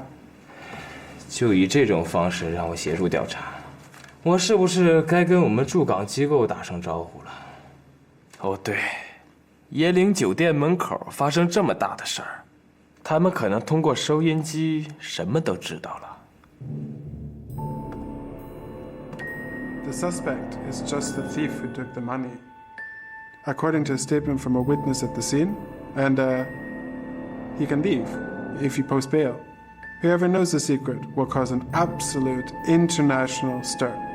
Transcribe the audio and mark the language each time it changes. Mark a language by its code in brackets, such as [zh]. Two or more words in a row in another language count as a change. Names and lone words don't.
[zh] 就以這種方式讓我協助調查，我是不是該跟我們駐港機構打聲招呼了？哦對，椰林酒店門口發生這麼大的事兒，他們可能通過收音機什麼都知道了。 [en] The suspect is just the thief who took the money. According to a statement from a witness at the scene, and he can leave if you post bail. Whoever knows the secret will cause an absolute international stir.